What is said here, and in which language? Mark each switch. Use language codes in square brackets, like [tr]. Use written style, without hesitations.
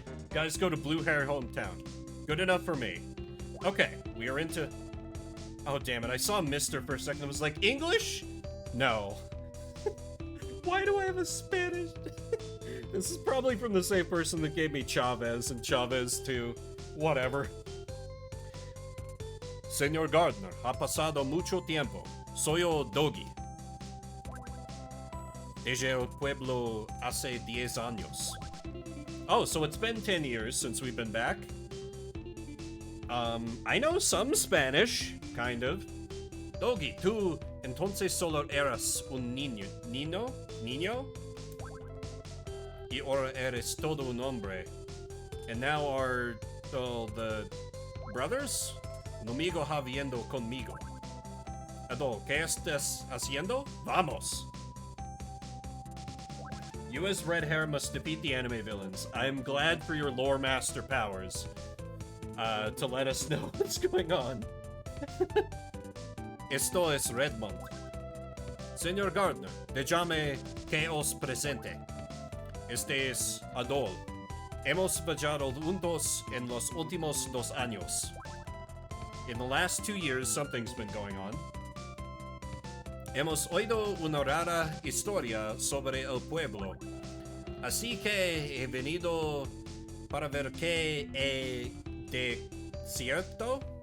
[en] Guys, go to Blue Hair Hometown. Good enough for me. Okay, we are into... Oh, damn it. I saw Mister for a second. I was like, English? No. Why do I have a Spanish? This is probably from the same person that gave me Chavez and Chavez 2. Whatever. [es] Señor Gardner, ha pasado mucho tiempo. Soy yo, Dogi. Desde el pueblo hace 10 años. [en] Oh, so it's been 10 years since we've been back. I know some Spanish, kind of. [es] Dogi, tú entonces solo eras un niño. ¿Niño? Y ahora eres todo un hombre. [en] And now are the brothers? [es] Nomigo habiendo conmigo. Adol, ¿qué estás haciendo? Vamos! [en] You as red hair must defeat the anime villains. I am glad for your lore master powers. To let us know what's going on. [es] Esto es Redmond. Señor Gardner, déjame que os presente. Este es Adol. Hemos viajado juntos en los últimos 2 años. [en] In the last 2 years, something's been going on. [es] Hemos oído una rara historia sobre el pueblo. Así que he venido para ver qué es de cierto.